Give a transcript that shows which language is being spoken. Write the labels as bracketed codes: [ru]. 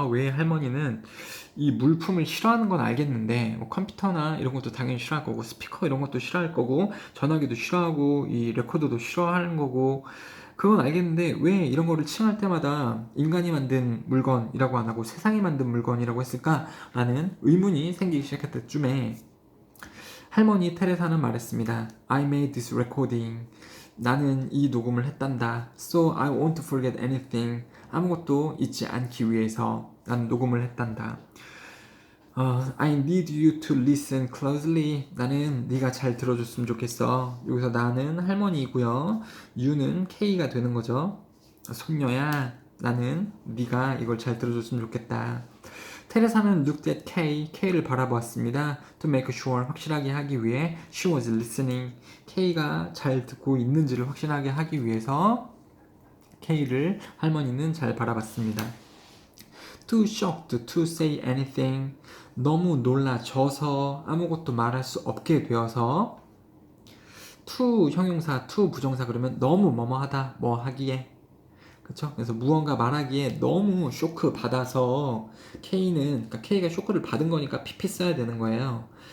[ko] 왜 할머니는 이 물품을 싫어하는 건 알겠는데 뭐 컴퓨터나 이런 것도 당연히 싫어할 거고 스피커 이런 것도 싫어할 거고 전화기도 싫어하고 이 레코더도 싫어하는 거고 그건 알겠는데 왜 이런 거를 칭할 때마다 인간이 만든 물건이라고 안 하고 세상이 만든 물건이라고 했을까라는 의문이 생기기 시작했을 쯤에 할머니 테레사는 말했습니다. [en] I made this recording. [ko] 나는 이 녹음을 했단다. [en] So I won't forget anything. [ko] 아무것도 잊지 않기 위해서 나는 녹음을 했단다. [en] I need you to listen closely. [ko] 나는 네가 잘 들어줬으면 좋겠어. 여기서 나는 할머니이고요. you는 K가 되는 거죠. 손녀야, 나는 네가 이걸 잘 들어줬으면 좋겠다. 테레사는 [en] looked at [ko] K를 바라보았습니다. [en] To make sure, [ko] 확실하게 하기 위해 [en] she was listening. [ko] K가 잘 듣고 있는지를 확실하게 하기 위해서 할머니는 잘 바라봤습니다. [en] Too shocked to say anything. [ko] 너무 놀라져서 아무것도 말할 수 없게 되어서 to 형용사, to 부정사 그러면 너무 뭐뭐하다, 뭐 하기에 그쵸? 그래서 무언가 말하기에 너무 쇼크 받아서 K가 쇼크를 받은 거니까 PP 써야 되는 거예요.